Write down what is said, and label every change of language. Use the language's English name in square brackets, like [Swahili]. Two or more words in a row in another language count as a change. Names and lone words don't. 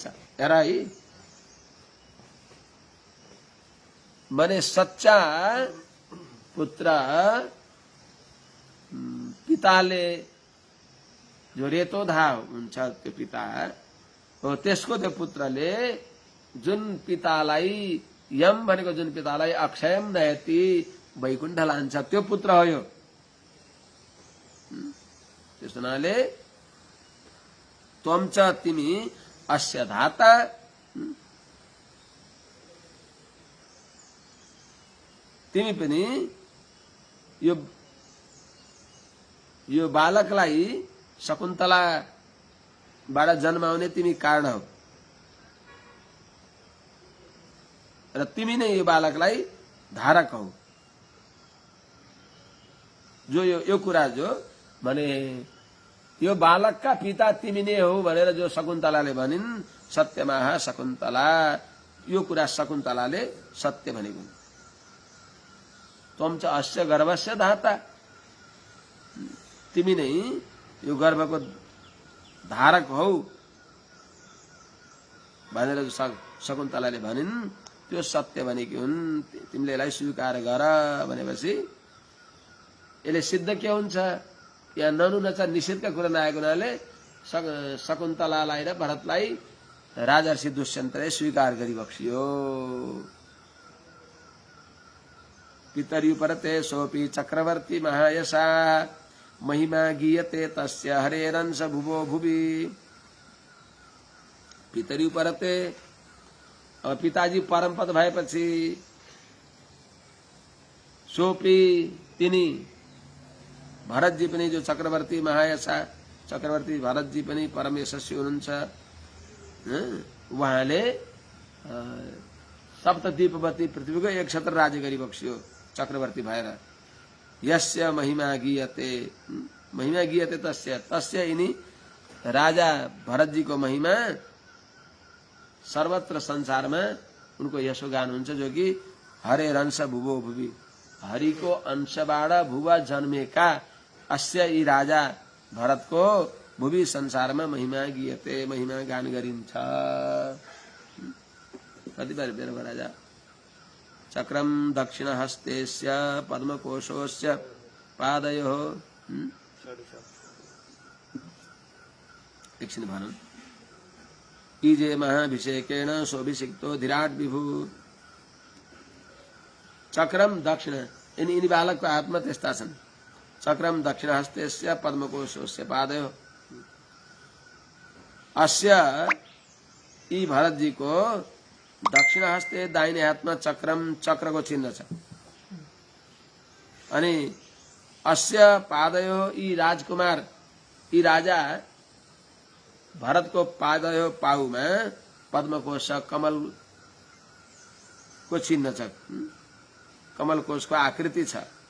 [Nepali] हेर है, माने सच्चा पुत्र पिताले जो रेतोधा हुन्छ त्यो पिता हो, त्यसको त्यो पुत्रले जुन पितालाई यम भनेको जुन पितालाई [Sanskrit] अक्षयम नयति [Nepali] वैकुण्ठ लान्छ त्यो पुत्र हो यो। त्यस हुनाले [Sanskrit] त्वम च [Nepali] तिमी [Sanskrit] अस्य धाता, [Nepali] तिमी पनि यो बालकलाई शकुन्तलाबाट जन्माउने तिमी कारण हो र तिमी नै यो बालकलाई धारक हौ। जो यो कुरा जो भने यो बालकका पिता तिमी नै हो भनेर जो शकुन्तलाले भनिन्, [Sanskrit] सत्यमाह शकुन्तला, [Nepali] यो कुरा शकुन्तलाले सत्य भनेको। [Sanskrit] त्वम च अस्य गर्भस्य धाता, [Nepali] तिमी नै यो गर्भको धारक हौ भनेर शकुन्तलाले भनिन्, त्यो सत्य भनेकी हुन्। तिमीले यसलाई स्वीकार गर भनेपछि यसले सिद्ध के हुन्छ? यहाँ [Sanskrit] ननु नचा [Nepali] निषेधका कुरा नआएको हुनाले शकुन्तलालाई र भरतलाई राजर्षि दुष्यन्तले स्वीकार गरिबक्सियो। [Sanskrit] पितर्युपरते सोऽपि चक्रवर्ती महायशा महिमा गीयते तस्य हरेरंश भुवो भुवि। पितर्युपरते, [Nepali] अब पिताजी परमपद भएपछि सोपी तिनी भरतजी पनि जो चक्रवर्ती महायशा चक्रवर्ती भरतजी पनि परम यशस्वी हुनुहुन्छ। उहाँले सप्तद्वीपवती पृथ्वीको 1 क्षेत्र राज्य गरिबक्स्यो चक्रवर्ती भएर। [Sanskrit] यस्य महिमा गीयते, महिमा गीयते तस्य, तस्य [Nepali] यिनी राजा भरतजीको महिमा सर्वत्र संसारमा उनको यशोगान हुन्छ, जो कि [Sanskrit] हरे रंश भुवो भुवि, [Nepali] हरिको अंशबाट भुवा जन्मेका अस्य यी राजा भरतको भुवि संसारमा [Sanskrit] महिमा गीयते, [Nepali] महिमा गान गरिन्छ। कतिपय बेरको राजा [Sanskrit] चक्रम दक्षिणहस्तेस्य पद्मकोशोस्य पादयोः [Nepali] एकछिन भनौँ। [Sanskrit] इजे महाभिषेकेण सोभिषिक्तो धीराट विभु। चक्रम दक्षिण, [Nepali] यिनी बालकको हातमा त्यस्ता छन्। [Sanskrit] चक्रम दक्षिणहस्तेस्य पद्मकोशोस्य पादयोः। [Nepali] अस्य यी भरतजीको [Sanskrit] दक्षिण हस्ते [Nepali] दाहिने हातमा चक्रम, चक्रको चिन्ह छ। अनि अस्य पादयो, यी राजकुमार, यी राजा भरतको पादयो पाउमा पद्मकोश कमलको चिन्ह छ, कमलकोशको आकृति छ।